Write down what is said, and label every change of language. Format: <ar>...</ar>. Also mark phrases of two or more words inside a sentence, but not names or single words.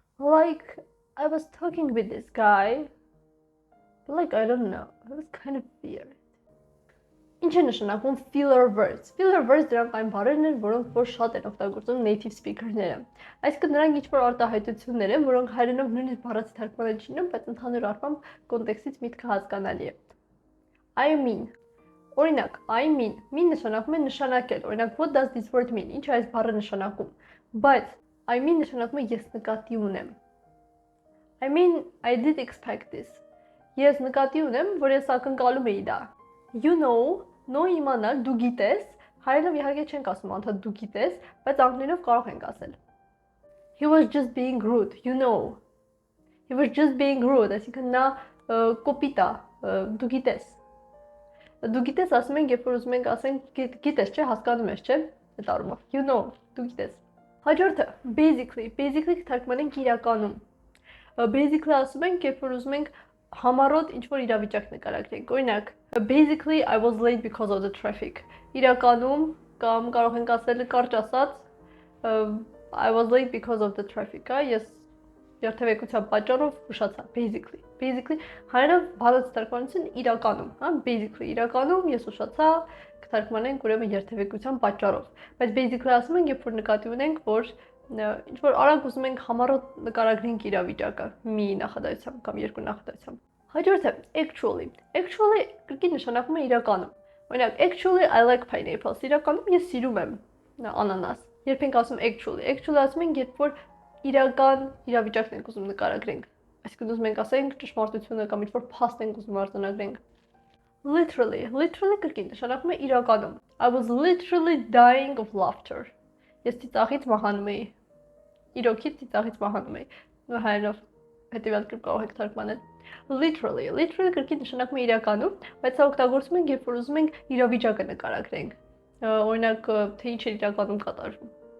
<en>Like, I was talking with this guy, but like, I don't know, it was kind of weird.</en> <hy>Ինչ է նշանակում</hy> <en>filler words։ Filler words</en> <hy>դրանք այն բառերն են, որոնք որ շատ են օգտագործում</hy> <en>native speaker-</en> <hy>ները։ Այսինքն նրանք ինչ-որ արտահայտություններ են, որոնք հայերենով նույնիսկ բառացի թարգմանել չունեն, բայց ընդհանուր առմամբ կոնտեքստից միտքը հասկանալի է։</hy> <en>I mean,</en> <hy>օրինակ,</hy> <en>I mean</en> <hy>նշանակում է նշանակել։ Օրինակ,</hy> <en>what does this word mean?</en> <hy>Ինչ է այս բառը նշանակում։ Բայց</hy> <en>I mean</en> <hy>նշանակում է ես նկատի ունեմ։</hy> <en>I mean, I did expect this։</en> <hy>Ես նկատի ունեմ, որ ես ակնկալում էի դա։</hy> <en>You know,</en> <hy>no իմանալ, դու գիտես, հայերենով իհարկե չենք ասում անդադ դու գիտես, բայց անգլերենով կարող ենք ասել։</hy> <en>He was just being rude, you know. He was just being rude,</en> <hy>այսինքն նա կոպիտ է, դու գիտես։ Դու գիտես ասում ենք, երբ որ ուզում ենք ասենք գիտես, չէ, հասկանում ես, չէ, այդ առումով։</hy> <en>You know,</en> <hy>դու գիտես։ Հաջորդը basically թարգմանենք իրականում։ Basically ասում ենք, երբ որ ուզում ենք համառոտ ինչ-որ իրավիճակ նկարագրենք։ Օրինակ,</hy> <en>basically I was late because of the traffic։</en> <hy>Իրականում կամ կարող ենք ասել կարճ ասած</hy> <en>I was late because of the traffic,</en> <hy>ես երթևեկության պատճառով ուշացա, basically հայերենով բառացի թարգմանություն իրականում, հա, basically իրականում ես ուշացա, կթարգմանենք ուրեմն երթևեկության պատճառով։ Բայց basically ասում ենք, երբ որ նկատի ունենք, որ ինչ որ արագ ուզում ենք համառոտ նկարագրենք իրավիճակը մի նախադասությամբ կամ երկու նախադասությամբ։ Հաջորդը actually կրկին նշանակում է իրականում։ Օրինակ</hy> <en>actually I like pineapples,</en> <hy>իրականում ես սիրում եմ անանաս։ Երբ ենք ասում actually ասում ենք, երբ որ իրական իրավիճակն ենք ուզում նկարագրենք։ Այսինքն ուզում ենք ասենք ճշմարտությունը կամ ինչ որ փաստ ենք ուզում արձանագրենք։ Literally կրկին նշանակում է իրականում։</hy> <en>I was literally dying of laughter։</en> <hy>Ես ծիծաղից մահանում էի։ Իրոքից ծիծաղից մահանում էի։ Հայերենով հետևյալ կերպ կարող եք թարգմանել։ Literally կրկին նշանակում է իրականում, բայց սա օգտագործում ենք, երբ որ ուզում ենք իրավիճակը նկարագրենք։ Օրինակ, թե ինչ է իրականում կատարվում։</hy>